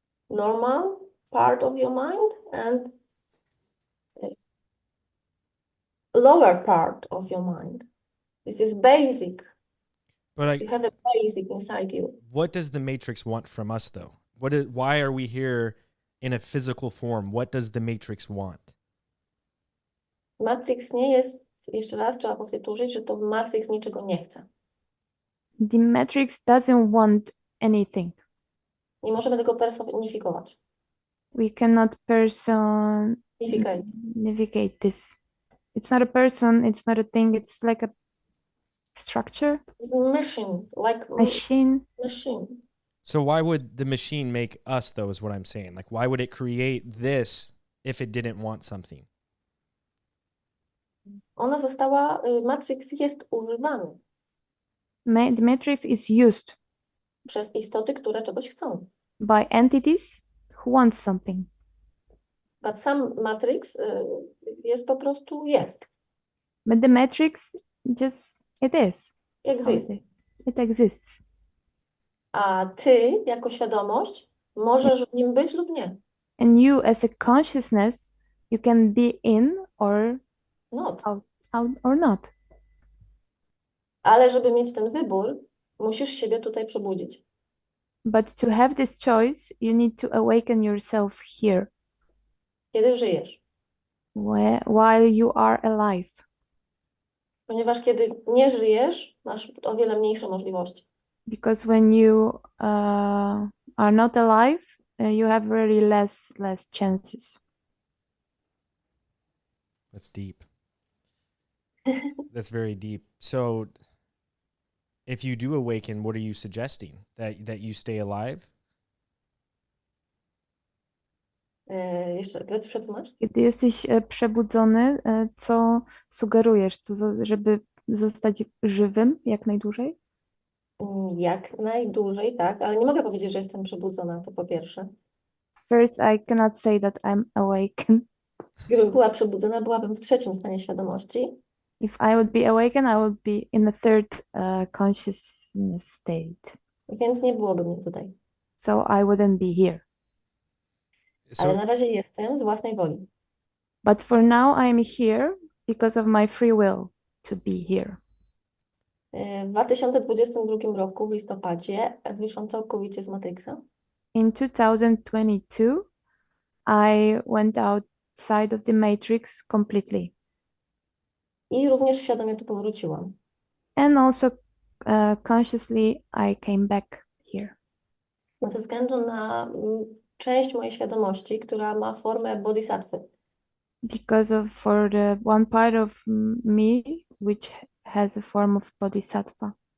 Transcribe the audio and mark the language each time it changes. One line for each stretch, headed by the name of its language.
English: Normal part of your mind and lower part of your mind. This is basic. But you have a basic inside you. What does the Matrix want from us, though? Why are we here in a physical form? What does the Matrix want?
Polish: Matrix nie jest, jeszcze raz trzeba powtórzyć, że to Matrix niczego nie chce.
English: The Matrix doesn't want anything.
Polish: Nie możemy tego personifikować.
English: We cannot personificate this. It's not a person, it's not a thing, it's like a structure. It's a machine, like machine. So why would the machine make us, though, is what I'm saying? Like, why would it create this if it didn't want something?
Polish: Ona została, Matrix jest używany.
English: The Matrix is used
Polish: Przez istoty, które czegoś chcą.
English: by entities who want something. But some
Polish: matrix jest po prostu jest.
English: But the matrix just it is. How it Exist. is. It exists.
Polish: A ty, jako świadomość, możesz w nim być lub nie.
English: And you as a consciousness, you can be in or Not. out or not.
Polish: Ale żeby mieć ten wybór, musisz siebie tutaj przebudzić.
English: But to have this choice, you need to awaken yourself here
Polish: Kiedy żyjesz.
English: while you are alive.
Polish: Ponieważ kiedy nie żyjesz, masz o wiele mniejsze możliwości.
English: Because when you are not alive, you have really less chances. That's deep. That's very deep. So if you do awaken, what are you suggesting? That you stay alive?
Polish: Jeszcze raz przetłumacz. Kiedy jesteś przebudzony, co sugerujesz? Żeby zostać żywym jak najdłużej? Jak najdłużej, tak, ale nie mogę powiedzieć, że jestem przebudzona, to po pierwsze.
English: First, I cannot say that I'm awakened.
Polish: Gdybym była przebudzona, byłabym w trzecim stanie świadomości.
English: If I would be awakened, I would be in the third consciousness state.
Polish: Więc nie byłoby mnie tutaj.
English: So I wouldn't be here.
Polish: Ale na razie jestem z własnej woli.
English: But for now, I'm here because of my free will to be here.
Polish: W 2022 roku, w listopadzie, wyszłam całkowicie z Matrixa.
English: In 2022, I went outside of the matrix completely.
Polish: I również świadomie tu powróciłam.
English: And also consciously, I came back here.
Polish: Ze względu na część mojej świadomości, która ma formę bodhisattwy.
English: Because for the one part of me which has a form of bodhisattva.